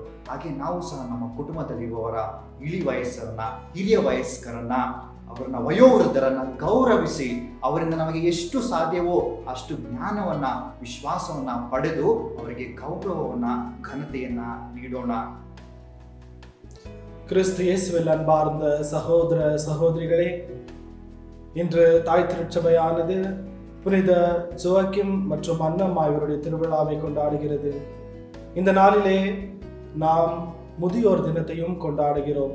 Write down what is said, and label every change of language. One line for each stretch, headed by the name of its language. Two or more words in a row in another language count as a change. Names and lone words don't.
Kannada: ಹಾಗೆ ನಾವು ಸಹ ನಮ್ಮ ಕುಟುಂಬದಲ್ಲಿರುವವರ ಇಳಿ ವಯಸ್ಸರನ್ನ, ಹಿರಿಯ ವಯಸ್ಕರನ್ನ, ಅವರನ್ನ ವಯೋವೃದ್ಧರನ್ನ ಗೌರವಿಸಿ ಅವರಿಂದ ನಮಗೆ ಎಷ್ಟು ಸಾಧ್ಯವೋ ಅಷ್ಟು ಜ್ಞಾನವನ್ನ, ವಿಶ್ವಾಸವನ್ನ ಪಡೆದು ಅವರಿಗೆ ಗೌರವವನ್ನ, ಘನತೆಯನ್ನ ನೀಡೋಣ.
Tamil: கிறிஸ்து இயேசுவில் அன்பார்ந்த சகோதர சகோதரிகளே, இன்று தாய் திருச்சபையானது புனித ஜோக்கிம் மற்றும் அன்னம்மா இவருடைய திருவிழாவை கொண்டாடுகிறது. இந்த நாளிலே நாம் முதியோர் தினத்தையும் கொண்டாடுகிறோம்.